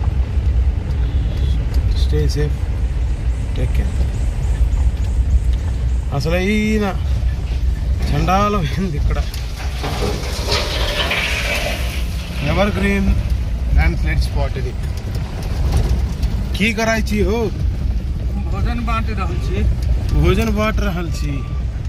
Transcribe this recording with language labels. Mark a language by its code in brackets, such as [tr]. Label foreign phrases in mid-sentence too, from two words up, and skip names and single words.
[en] Stay safe, take care. [te] అసలు అయిన చండాలం అయింది ఇక్కడ. [en] Ever green land slide spot ఇది. [mai] की कराई छी हो भोजन बांट रहल छी। भोजन बांट रहल छी।